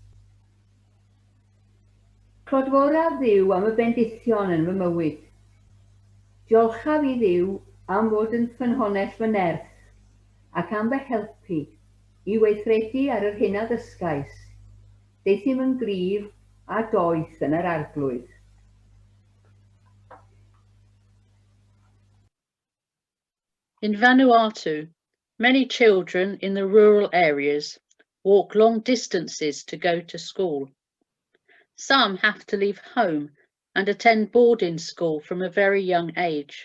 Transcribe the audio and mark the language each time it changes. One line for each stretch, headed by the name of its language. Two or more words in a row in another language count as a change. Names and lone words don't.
Welsh: Clodforaf Dduw am y bendithion yn fy mywyd. Diolchaf i Dduw am fod yn ffynhonnell fy nerth ac am fy helpu i weithredu ar yr hyn a ddysgais, deithim yn gryf a doeth yn yr arglwydd.
English: In Vanuatu, many children in the rural areas walk long distances to go to school. Some have to leave home and attend boarding school from a very young age.